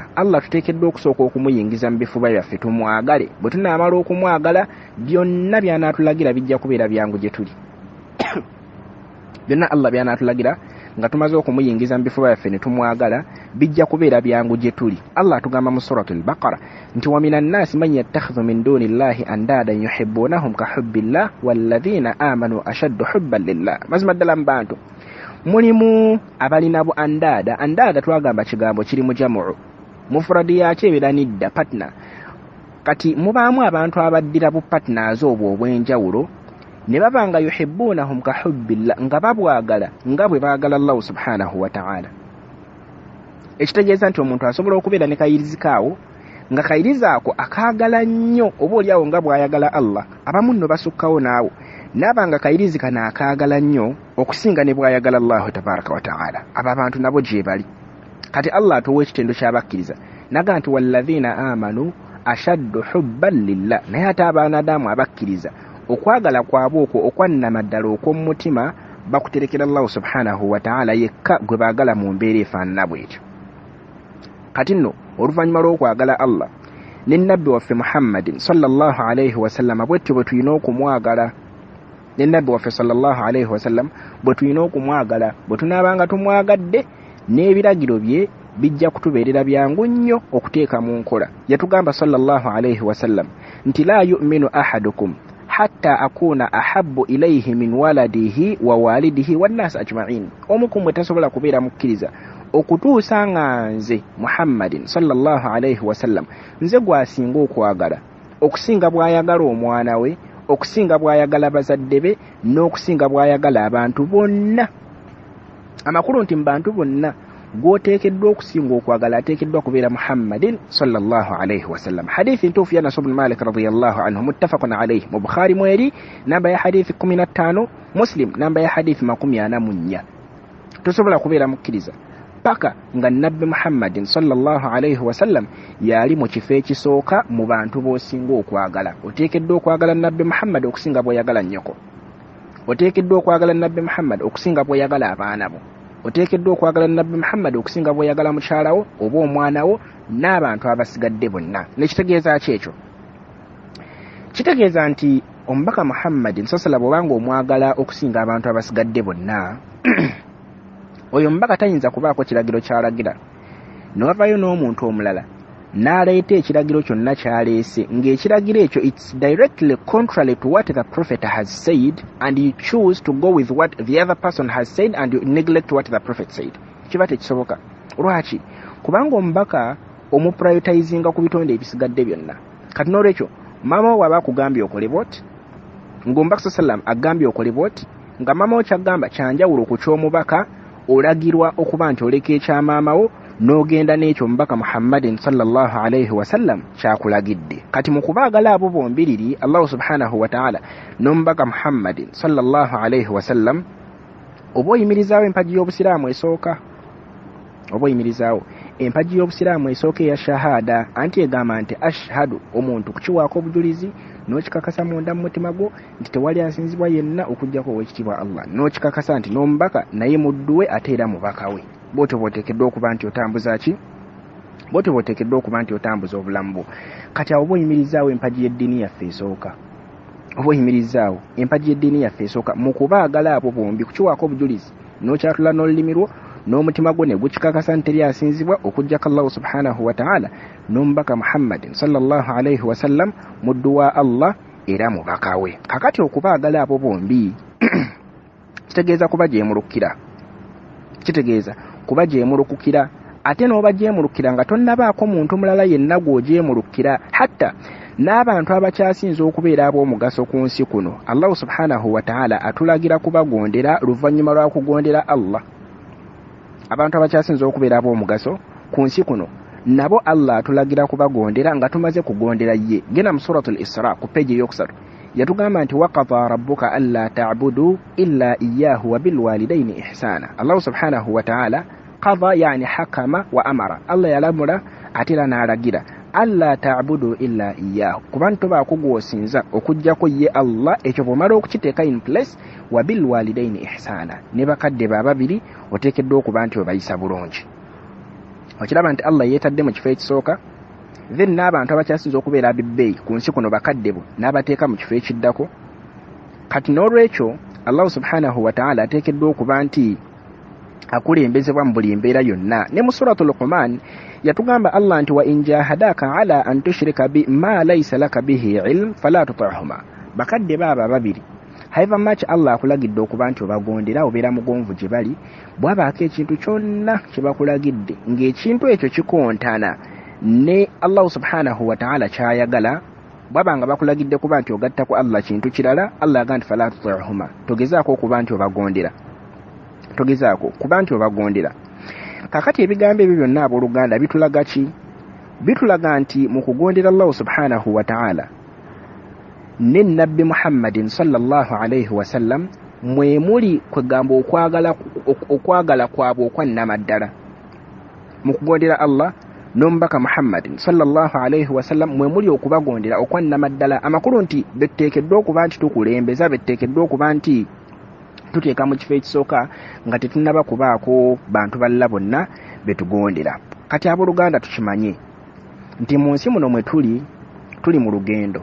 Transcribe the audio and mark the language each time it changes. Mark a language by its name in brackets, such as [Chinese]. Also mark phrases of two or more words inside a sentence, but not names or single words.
[Ganda] Allah tuteekeddwa okusooka okumuyingiza mu bifuba byaffe tumwagale. Bwe tunaamala okumwagala byonna by'anaatulagira bijja kubeera byangu gye tuli. Byonna Allah by'anaatulagira nga tumaze okumuyingiza mu bifuba byaffe ne tumwagala bijja kubeera byangu gye tuli. Allah atugamba mu suratul Baqara nti [Arabic] ومن الناس من يتخذ من دون الله أندادا يحبونهم كحب الله والذين آمنوا أشد حبا لله. [Ganda] Mazima ddala mu bantu mulimu abalina bu andaada twagamba kigambo kiri mu jamu mufradi yakyo ebiranidda partner. Kati mubaamu abantu abaddira bu partners obwo obw'enjawulo ne babanga [Arabic] يحبونهم كحب الله [Ganda] nga babwagala nga bwe baagala Allah [Arabic] سبحانه وتعالى. [Ganda] Ekitegeeza nti omuntu asobola okubeera ne kayirizi kaawo nga kayirizi ako akaagala nnyo oba oliawo nga bw'ayagala Allah. Abamu nno basukkawo naawo n'abanga kayirizi kana akaagala nnyo okusinga ne bw'ayagala Allah [Arabic] تبارك وتعالى. [Ganda] Abo abantu nabo gye bali. Kati Allah atuwa ekitendo ky'abakkiriza naga nti [Arabic] والذين آمنوا أشد حبا لله. [Ganda] Naye ate abaanadamu abakkiriza okwagala kwabwe okwo okwannama ddala okw'omutima bakuterekera Allah [Arabic] سبحانه وتعالى [Ganda] yekka gwe baagala mu mbeera efaanana bw'etyo. Kati nno oluvannyuma lw'okwagala Allah ne nnabbi waffe Muhammadin [Arabic] صلى الله عليه وسلم [Ganda] bwetyo bwe tulina okumwagala. Ne nnabbi waffe [Arabic] صلى الله عليه وسلم [Ganda] bwe tulina okumwagala. Bwe tunaabanga tumwagadde n'ebiragiro bye bijja kutubeerera byangu nnyo okuteeka mu nkola. [Arabic] Yatugamba صلى الله عليه وسلم nti لا يؤمن أحدكم حتى أكون أحب إليه من ولده ووالده والناس أجمعين. [Ganda] Omu ku mmwe tasobola kubeera mukkiriza okutuusa nga nze Muhammadin [Arabic] صلى الله عليه وسلم [Ganda] nze gwasinga okwagala okusinga bw'ayagala omwana we, okusinga bw'ayagala bazadde be, n'okusinga bw'ayagala abantu bonna. Amakulu nti mu bantu bonna gw'oteekeddwa okusinga okwagala ateekeddwa kubeera Muhammadin [Arabic] صلى الله عليه وسلم. [Ganda] Hadithi ntuufu ya Anas ibn Malik [Arabic] رضي الله عنه متفق عليه [Ganda] mu Bukhari mweri namba ya hadithi 15, Muslim namba ya hadithi 44. Tosobola kubeera mukkiriza paka nga nabbi Muhammadin [Arabic] صلى الله عليه وسلم [Ganda] yali mu kifo ekisooka mu bantu b'osinga okwagala. Oteekeddwa okwagala nabbi Muhammad okusinga bw'oyagala nnyoko. Oteekeddwa okwagala nabbi Muhammad okusinga bw'oyagala abaana bo. Oteekeddwa okwagala nabbi Muhammad okusinga bw'oyagala mukyala wo oba omwana wo n'abantu abasigadde bonna. Nekitegeeza ki ekyo? Kitegeeza nti omubaka Muhammadin sallallahu bw'obanga omwagala okusinga abantu abasigadde bonna oyo mbaka tayinza kubaako kiragiro kyalagira n'ovaayo n'omuntu omulala n'aleeta ekiragiro kyonna kyaleese ng'ekiragiro ekyo [English] it's directly contrary to what the prophet has said and you choose to go with what the other person has said and you neglect what the prophet said. [Ganda] Kiba tekisoboka. Lwaki? Kubanga omubaka omuprioritizinga ku bitonde ebisigadde byonna. Kati n'olwekyo maama wo aba akugambye okole bw'oti ng'omubaka sallam agambye okole bw'oti nga maama wo kyagamba kyanjawulo ku ky'omubaka olagirwa okuba nti oleka ekyamaama wo n'ogenda n'ekyo omubaka Muhammadin [Arabic] صلى الله عليه وسلم [Ganda] kyakulagidde. Kati mu kubaagala abo bombiriri Allah [Arabic] سبحانه وتعالى [Ganda] n'omubaka Muhammadin [Arabic] صلى الله عليه وسلم [Ganda] oba oyimirizaawo empagi y'obusiraamu esooka. Oba oyimirizaawo empagi y'obusiraamu esooka eya shahada anti egamba nti ashhadu omuntu kukiwaako obujulizi n'okikakasa munda mu mutima gwo nti tewali asinzibwa yenna okuggyako ow'ekitiibwa Allah, n'okikakasa nti n'omubaka naye muddu we ate era mubaka we. Bw'otyo bw'oteekeddwa okuba nti otambuza ki? Bw'otyo bw'oteekeddwa okuba nti otambuza obulamu bwo. Kati awo oba oyimirizaawo empagi y'eddiini yaffe esooka. Oba oyimirizaawo empagi y'eddiini yaffe esooka mu kubaagala abo bombi kukiwaako obujulizi n'okyatula n'olulimi lwo n'omutima gwo ne gukikakasa nti teri asinzibwa okuggyako Allah [Arabic] سبحانه وتعالى [Ganda] n'omubaka Muhammadin [Arabic] صلى الله عليه وسلم [Ganda] muddu wa Allah era mubaka we. Kakati okubaagala abo bombi kitegeeza kuba gyemulukkira. Kitegeeza kuba gyemulukukira ate n'oba gyemulukira nga tonnabaako muntu mulala yenna gw'ogyemulukkira. Hatta n'abantu abakyasinza okubeera ab'omugaso ku nsi kuno Allah [Arabic] سبحانه وتعالى [Ganda] atulagira kubagondera luvannyuma lwa kugondera Allah. Abantu abakyasinza okubeera ab'omugaso ku nsi kuno nabo Allah atulagira kubagondera nga tumaze kugondera ye. Genda mu suratul Isra ku peji ey'okusatu yatugamba nti [Arabic] وقضى ربك ألا تعبدوا إلا إياه وبالوالدين إحسانا. الله سبحانه وتعالى قضى يعني حكم وأمر. [Ganda] Allah yalamula atira n'alagira [Arabic] ألا تعبدوا إلا إياه, [Ganda] kubantu bakugwosinza okujjako ye Allah, ekyo bw'omala okukiteeka [English] in place, [Arabic] وبالوالدين إحسانا, [Ganda] ne bakadde bababiri oteekeddwa okuba nti obayisa bulungi. Okiraba nti Allah yeetadde mu kifo ekisooka, then n'abantu abakyasinza okubeera abibbeeyi ku nsi kuno bakadde bo n'abateeka mu kifo ekiddako. Kati n'olwekyo Allah [Arabic] سبحانه وتعالى [Ganda] ateekeddwa okuba nti akulembezebwa mu buli mbeera yonna. Ne mu suratul Luqman yatugamba Allah nti [Arabic] وإن جاهداك على أن تشرك بي ما ليس لك به علم فلا تطعهما. [Ganda] Bakadde baba babiri, [English] however much [Ganda] Allah akulagidde okuba nti obagondera, obeera mugonvu gye bali, bw'abaako ekintu kyonna kye bakulagidde ng'ekintu ekyo kikontana ne Allah [Arabic] سبحانه وتعالى [Ganda] kyayagala, bw'abanga bakulagidde kuba nti ogatta ku Allah kintu kirala, Allah agamba nti [Arabic] فلا تطعهما, [Ganda] togezaako okuba nti obagondera, togezaako kuba nti obagondera. Kakati ebigambo ebyo byonna abooluganda bitulaga ki? Bitulaga nti mu kugondera Allah [Arabic] سبحانه وتعالى [Ganda] ne nabbi Muhammadin [Arabic] صلى الله عليه وسلم [Ganda] mwe muli kwegamba okwagala kwabwe okwannamaddala. Mu kugondera Allah n'omubaka Muhammadin [Arabic] صلى الله عليه وسلم [Ganda] mwe muli okubagondera okwannamaddala. Amakulu nti betuteekeddwa okuba nti tukulembeza, betuteekeddwa okuba nti tuteeka mu kifo ekisooka nga tetunnaba kubaako bantu balala bonna betugondera. Kati abooluganda tukimanye nti mu nsi muno mwe tuli mu lugendo.